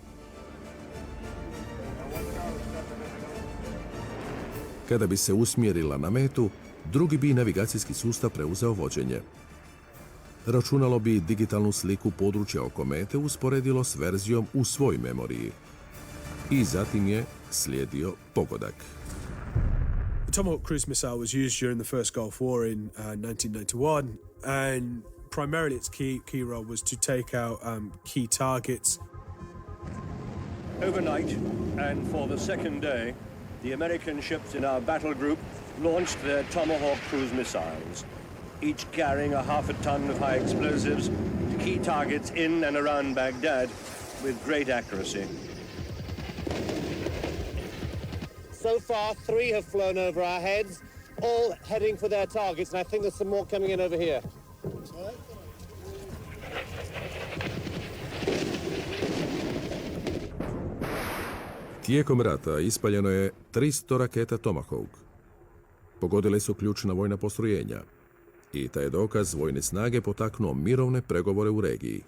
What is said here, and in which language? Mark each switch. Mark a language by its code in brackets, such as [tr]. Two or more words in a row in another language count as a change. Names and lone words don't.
[hr] Kada bi se usmjerila na metu, drugi bi navigacijski sustav preuzeo vođenje. Računalo bi digitalnu sliku područja oko mete usporedilo s verzijom u svoj memoriji. I zatim je slijedio pogodak. [en] The Tomahawk cruise missile was used during the First Gulf War in 1991, and primarily its key role was to take out key targets. Overnight, and for the second day, the American ships in our battle group launched their Tomahawk cruise missiles, each carrying a half a ton of high explosives to key targets in and around Baghdad with great accuracy. So far, 3 have flown over our heads, all heading for their targets, and I think there's some more coming in over here. [hr] Tijekom rata ispaljeno je 300 raketa Tomahawk. Pogodile su ključna vojna postrojenja i taj je dokaz vojne snage potaknuo mirovne pregovore u regiji.